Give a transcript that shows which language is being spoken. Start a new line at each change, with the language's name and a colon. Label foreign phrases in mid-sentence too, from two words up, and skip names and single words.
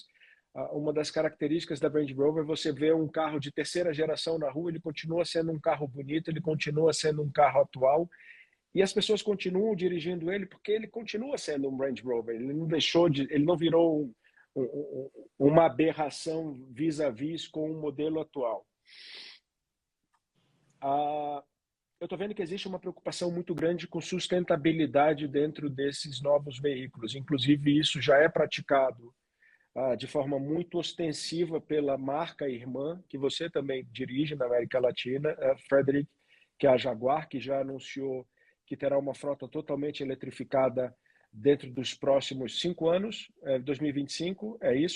Portuguese: Uma das características da Range Rover, você vê um carro de terceira geração na rua, ele continua sendo um carro bonito, ele continua sendo um carro atual, e as pessoas continuam dirigindo ele porque ele continua sendo um Range Rover, ele não virou uma aberração vis-à-vis com o modelo atual. Eu estou vendo que existe uma preocupação muito grande com sustentabilidade dentro desses novos veículos. Inclusive, isso já é praticado de forma muito ostensiva pela marca irmã, que você também dirige na América Latina, Frederick, que é a Jaguar, que já anunciou que terá uma frota totalmente eletrificada dentro dos próximos 5 anos, 2025, é isso?